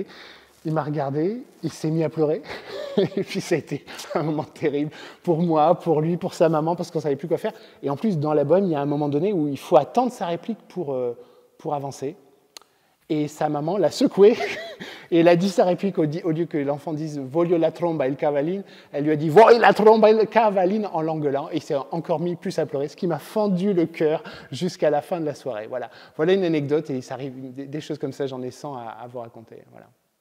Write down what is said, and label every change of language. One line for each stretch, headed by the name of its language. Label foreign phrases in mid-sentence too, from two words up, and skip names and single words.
French: Il m'a regardé, il s'est mis à pleurer, et puis ça a été un moment terrible pour moi, pour lui, pour sa maman, parce qu'on ne savait plus quoi faire. Et en plus, dans la bohème, il y a un moment donné où il faut attendre sa réplique pour avancer. Et sa maman l'a secoué, Et elle a dit sa réplique, au lieu que l'enfant dise «
Italian: voglio la tromba e il cavallino »,
French: elle lui a dit «
Italian: voglio la tromba e il cavallino
French: » en l'engueulant, et il s'est encore mis plus à pleurer, ce qui m'a fendu le cœur jusqu'à la fin de la soirée. Voilà une anecdote, et ça arrive, des choses comme ça, j'en ai 100 à vous raconter. Voilà.